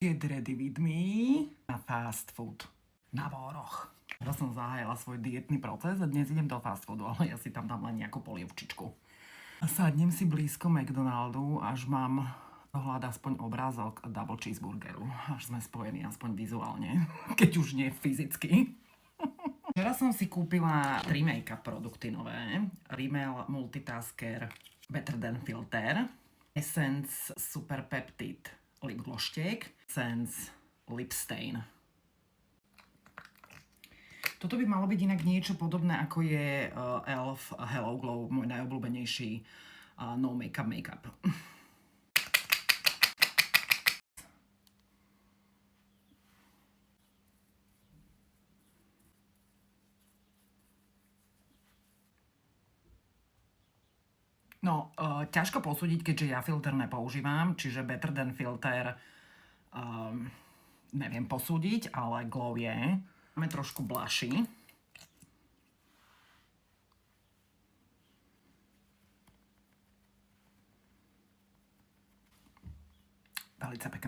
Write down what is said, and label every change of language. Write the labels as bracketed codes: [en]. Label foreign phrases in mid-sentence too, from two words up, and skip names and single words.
[en] Get ready with me na fast food. [sk] Na Voroch. Teraz som zahájila svoj dietný proces a dnes idem do [en] fast foodu, [sk] ale ja si tam dám len nejakú polievčičku. Sadnem si blízko McDonaldu, až mám dohľad aspoň obrázok [en] double cheeseburgeru. [sk] Až sme spojení aspoň vizuálne, keď už nie fyzicky. Včera som si kúpila 3 make-up produkty nové. Rimmel Multitasker Better Than Filter, Essence Super Peptide Lip Gloštek, Essence Lip Stain. Toto by malo byť inak niečo podobné, ako je e.l.f. Hello Glow, môj najobľúbenejší [en] no make-up. [sk] No, ťažko posúdiť, keďže ja filter nepoužívam, čiže Better Than Filter neviem posúdiť, ale glow je. Máme trošku blushy. Velice pekné.